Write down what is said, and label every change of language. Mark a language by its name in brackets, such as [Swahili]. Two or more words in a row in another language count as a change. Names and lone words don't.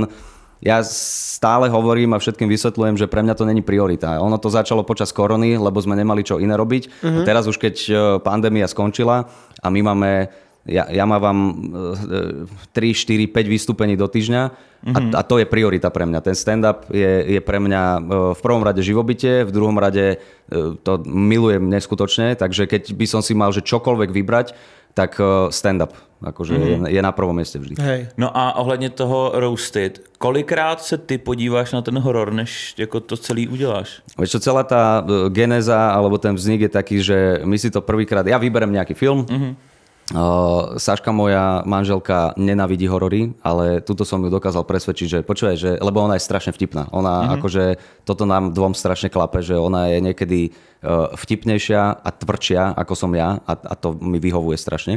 [Slovak] Ja stále hovorím a všetkým vysvetľujem, že pre mňa to není priorita. Ono to začalo počas korony, lebo sme nemali čo iné robiť. A teraz už keď pandémia skončila a my máme, ja mávam 3, 4, 5 vystúpení do týždňa a to je priorita pre mňa. Ten stand-up je pre mňa v prvom rade živobytie, v druhom rade to milujem neskutočne, takže keď by som si mal že čokoľvek vybrať, tak stand-up akože je na prvom mieste vždy. Hej. [Czech] No a ohledně toho roasted, kolikrát se ty podíváš na ten horor, než jako to celý uděláš? [Slovak] Vieš čo, celá tá genéza alebo ten vznik je taký, že my si to prvýkrát, ja vyberem nejaký film, Saška, moja manželka, nenávidí horory, ale tuto som ju dokázal presvedčiť, že počúvaj, že, lebo ona je strašne vtipná. Ona akože, toto nám dvom strašne klape, že ona je niekedy vtipnejšia a tvrdšia ako som ja a to mi vyhovuje strašne.